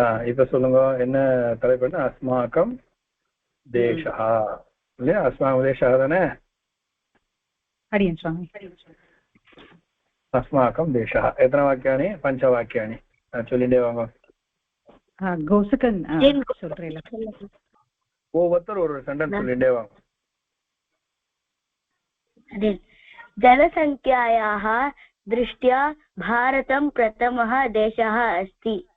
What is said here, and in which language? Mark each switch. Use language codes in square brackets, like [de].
[ta] இப்ப சொல்லுங்க என்ன தலைப்புன்னா அஸ்மாக்கம் தேசா இல்லையா? அஸ்மாக்கம் தேசா தானே? அடியன் சுவாமி. [sa] अस्माकं देशः एतन वाक्यानि पञ्चवाक्यानि [ta] சொல்லிட்டே வாங்க. கோசகன் சொல்றேன். ஒவ்வொருத்தர் ஒரு சென்டென்ஸ் சொல்லிட்டே வாங்க. [sa] जनसङ्ख्यायाः दृष्ट्या भारतं प्रथमः देशः अस्ति.